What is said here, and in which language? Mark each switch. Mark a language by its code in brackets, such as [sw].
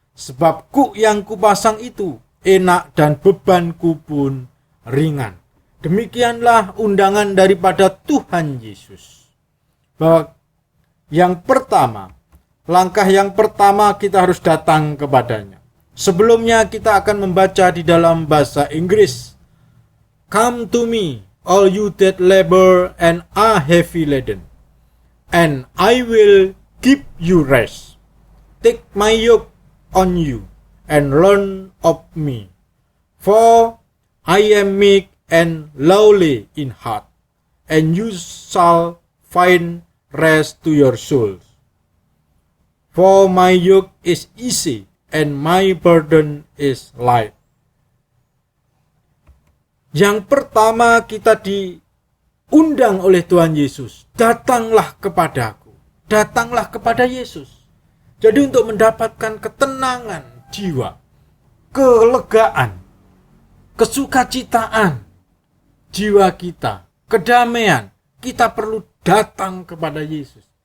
[id] Sebab kuk yang kupasang itu enak dan bebanku pun ringan. Demikianlah undangan daripada Tuhan Yesus. Bahwa yang pertama, langkah yang pertama kita harus datang kepadanya. Sebelumnya kita akan membaca di dalam bahasa Inggris. [en] Come to me, all you that labor and are heavy laden, and I will give you rest. Take my yoke on you, and learn of me. For I am meek and lowly in heart, and you shall find rest to your souls. For my yoke is easy, and my burden is light. [id] Yang pertama kita diundang oleh Tuhan Yesus. Datanglah kepadaku. Datanglah kepada Yesus. Jadi untuk mendapatkan ketenangan jiwa, kelegaan, kesukacitaan jiwa kita, kedamaian, kita perlu datang kepada Yesus.